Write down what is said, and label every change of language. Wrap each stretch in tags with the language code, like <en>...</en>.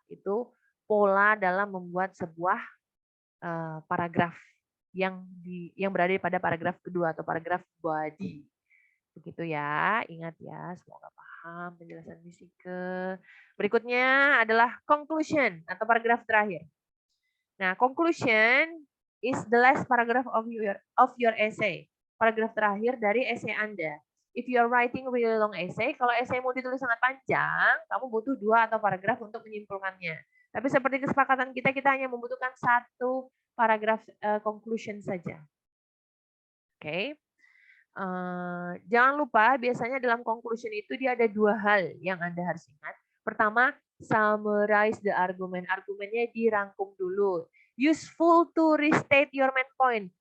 <id>Itu pola dalam membuat sebuah paragraf yang berada pada paragraf kedua atau paragraf body. Begitu ya, ingat ya, semoga paham penjelasan fisika. Berikutnya adalah conclusion atau paragraf terakhir.</id> <en>Nah, conclusion is the last paragraph of your essay.</en> <id>Paragraf terakhir dari essay Anda.</id> <en>If you are writing really long essay,</en> <id>kalau essay mau ditulis sangat panjang, kamu butuh 2 atau paragraf untuk menyimpulkannya. Tapi seperti kesepakatan kita hanya membutuhkan 1 paragraf conclusion saja. Oke. Jangan lupa biasanya dalam conclusion itu dia ada 2 hal yang Anda harus ingat. Pertama,</id> <en>summarize the argument.</en> <id>Argumennya dirangkum dulu.</id> <en>Useful to restate your main point.</en>